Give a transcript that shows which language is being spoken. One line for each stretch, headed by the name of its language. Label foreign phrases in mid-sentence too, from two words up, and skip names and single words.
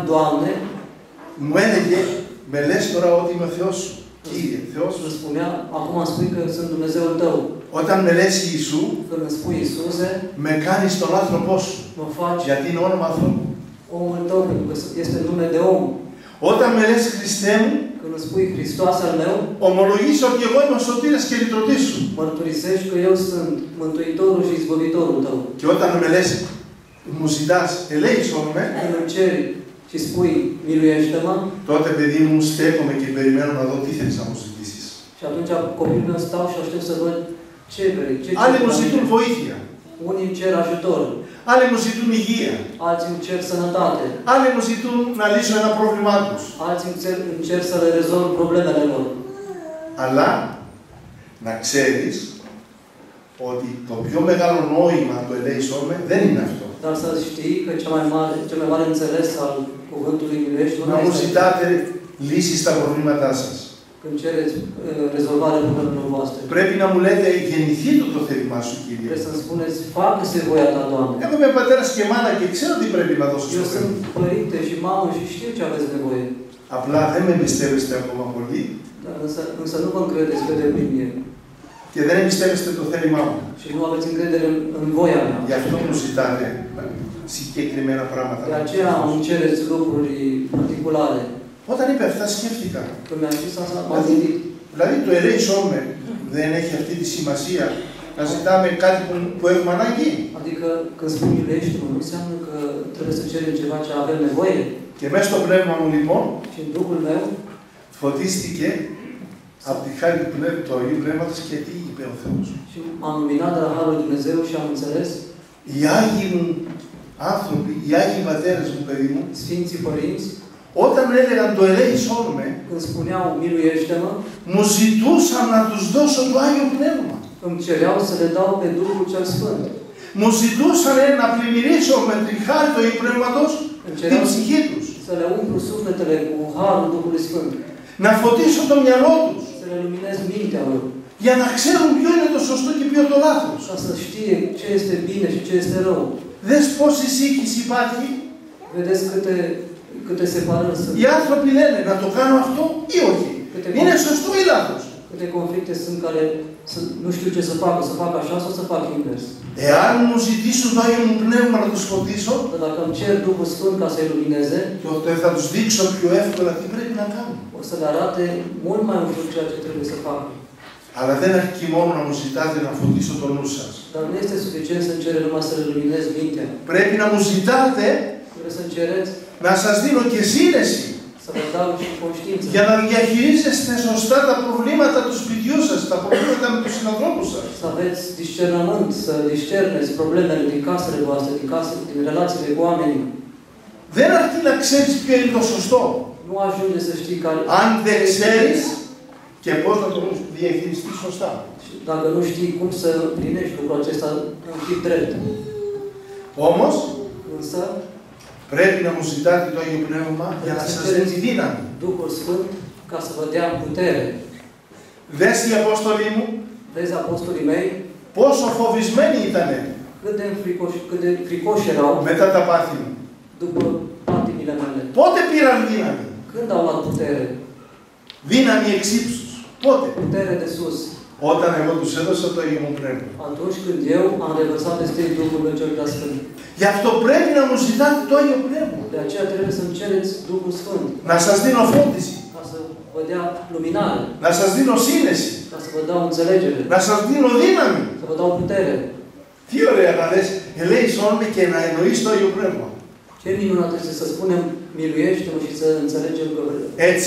Greek: μου έλεγε με λες τώρα ότι είμαι ο Θεός σου. Κύριε Θεός.
Romanian: Îmi spunea, acum spui că sunt Dumnezeul tău.
Greek: Όταν με λες Ιησού,
Romanian: Când îmi spui Iisuse,
Greek: με κάνεις τον άνθρωπό σου.
Romanian: mă faci
Greek: Γιατί είναι όνομα ανθρώπου.
Romanian: omul tău, pentru că este nume de om.
Greek: Όταν με λες Χριστέ μου,
Romanian: Când îmi spui Hristos al meu,
Greek: ομολογείς ότι εγώ είμαι ο σωτήρας και λυτρωτής σου.
Romanian: mărturisești că eu sunt Mântuitorul și Izbăvitorul tău.
Greek: Και όταν με λες, μου ζητάς, ελέησόν με,
Romanian: Când îmi ceri și spui, miluiește-mă,
Greek: τότε παιδί μου στέκομαι και περιμένω να δω τι θέλεις να μου ζητήσεις.
Romanian: și atunci copilul meu stau și aștept să văd ce vrei, ce
Greek: Άλλοι μου
Romanian: vrei.
Greek: ζητούν βοήθεια.
Romanian: Unii îmi cer ajutor,
Greek: Άλλοι μου ζητούν υγεία.
Romanian: alții îmi cer sănătate,
Greek: Άλλοι μου ζητούν να λύσω ένα πρόβλημά τους.
Romanian: alții îmi cer să le rezolv problemele lor.
Greek: Αλλά να ξέρεις ότι το πιο μεγάλο νόημα του ελέησόν με δεν είναι αυτό.
Romanian: Dar să știi că cel mai mare înțeles al cuvântului miluiești nu
Greek: Να μου
Romanian: este
Greek: ζητάτε λύσεις στα προβλήματά σας.
Romanian: când cereți rezolvarea problemelor voastre.
Greek: Πρέπει να μου λέτε γεννηθεί το θέλημά σου, Κύριε.
Romanian: Trebuie să-mi spuneți, facă-se voia ta, Doamne.
Greek: Εγώ είμαι πατέρας και μάνα και ξέρω τι πρέπει να δώσω
Romanian: Eu
Greek: στο
Romanian: sunt
Greek: παιδί.
Romanian: părinte și mamă și știu ce aveți nevoie.
Greek: Απλά δεν με εμπιστεύεστε ακόμα πολύ
Romanian: Dar însă nu vă încredeți pe deplin mie.
Greek: και δεν εμπιστεύεστε το θέλημά μου.
Romanian: Și nu aveți încredere în voia mea.
Greek: Γι' αυτό μου ζητάτε συγκεκριμένα πράγματα.
Romanian: De aceea îmi cereți lucruri particulare.
Greek: Όταν είπε αυτά, σκέφτηκα.
Romanian: Când mi-a zis asta, m-am gândit.
Greek: Δηλαδή το ελέησόν με δεν έχει αυτή τη σημασία να ζητάμε κάτι που έχουμε ανάγκη.
Romanian: Adică când spun miluiește-mă, nu înseamnă că trebuie să cerem ceva ce avem nevoie.
Greek: Και μέσα στο πνεύμα μου λοιπόν
Romanian: Și în Duhul meu
Greek: φωτίστηκε από τη χάρη του Αγίου Πνεύματος και τι είπε ο Θεός.
Romanian: și am luminat de la Harul lui Dumnezeu și am înțeles,
Greek: Οι Άγιοι μου άνθρωποι, οι Άγιοι πατέρες μου, παιδί μου,
Romanian: Sfinții Părinți,
Greek: όταν έλεγαν το ελέησόν με,
Romanian: când spuneau miluiește-mă,
Greek: μου ζητούσαν να τους δώσω το Άγιο Πνεύμα.
Romanian: îmi cereau să le dau pe Duhul cel Sfânt.
Greek: Μου ζητούσαν να πλημμυρίσω με τη χάρη του Αγίου Πνεύματος την ψυχή τους.
Romanian: Să le umplu sufletele cu Harul Duhului Sfânt.
Greek: Να φωτίσω το μυαλό τους.
Romanian: Să le luminez mintea lor.
Greek: Για να ξέρουν ποιο είναι το σωστό και ποιο το λάθος.
Romanian: Ca să știe ce este bine și ce este rău.
Greek: Δες πόση σύγχυση υπάρχει.
Romanian: Vedeți câte separări sunt.
Greek: Οι άνθρωποι λένε να το κάνω αυτό ή όχι. Είναι σωστό ή λάθος.
Romanian: Câte conflicte sunt care nu știu ce să fac așa sau să fac invers.
Greek: Εάν μου ζητήσουν το Άγιο μου Πνεύμα να τους φωτίσω,
Romanian: Dar dacă îmi cer Duhul Sfânt ca să-i lumineze,
Greek: τότε θα τους δείξω πιο εύκολα τι πρέπει να κάνουν.
Romanian: o să le arate mult mai ușor ceea ce trebuie să facă.
Greek: Αλλά δεν αρκεί μόνο να μου ζητάτε να φωτίσω το νου σας.
Romanian: Dar nu este suficient să-mi cere numai să le luminez mintea.
Greek: Πρέπει να μου ζητάτε
Romanian: Trebuie să-mi cereți
Greek: να σας δίνω και σύνεση
Romanian: să vă dau și conștiință.
Greek: για να διαχειρίζεστε σωστά τα προβλήματα του σπιτιού σας, τα προβλήματα με τους συνανθρώπους σας.
Romanian: Să aveți discernământ, să discerneți problemele din casele voastre, din relațiile cu oamenii.
Greek: Δεν αρκεί να ξέρεις ποιο είναι το σωστό.
Romanian: Nu ajunge să știi care...
Greek: Αν δεν ξέρεις και πώς να το διαχειριστείς σωστά.
Romanian: Dacă nu știi cum să împlinești lucrul acesta în chip drept.
Greek: Όμως,
Romanian: Însă,
Greek: πρέπει να μου ζητάτε το Άγιο Πνεύμα για να σας δίνει τη δύναμη.
Romanian: Duhul Sfânt ca să vă dea putere.
Greek: Δες οι Απόστολοι μου,
Romanian: Vezi apostolii mei,
Greek: πόσο φοβισμένοι ήτανε
Romanian: cât de fricoși erau
Greek: μετά τα πάθη μου.
Romanian: după patimile mele.
Greek: Πότε πήραν δύναμη.
Romanian: Când au luat putere?
Greek: Δύναμη εξ ύψους. Πότε.
Romanian: Putere de sus.
Greek: Όταν εγώ τους έδωσα το Άγιο μου Πνεύμα.
Romanian: Atunci când eu am revărsat peste ei Duhul meu cel prea Sfânt.
Greek: Γι' αυτό πρέπει να μου ζητάτε το Άγιο Πνεύμα.
Romanian: De aceea trebuie să-mi cereți Duhul Sfânt.
Greek: Να σας δίνω φώτιση.
Romanian: Ca să vă dea luminare.
Greek: Να σας δίνω σύνεση.
Romanian: Ca să vă dau înțelegere.
Greek: Να σας δίνω δύναμη.
Romanian: Să vă dau putere.
Greek: Τι ωραία να λες, ελέησόν με και να εννοείς το Άγιο Πνεύμα.
Romanian: Ce minunat este să spunem miluiește-mă și să înțelegem că
Greek: Έτσι,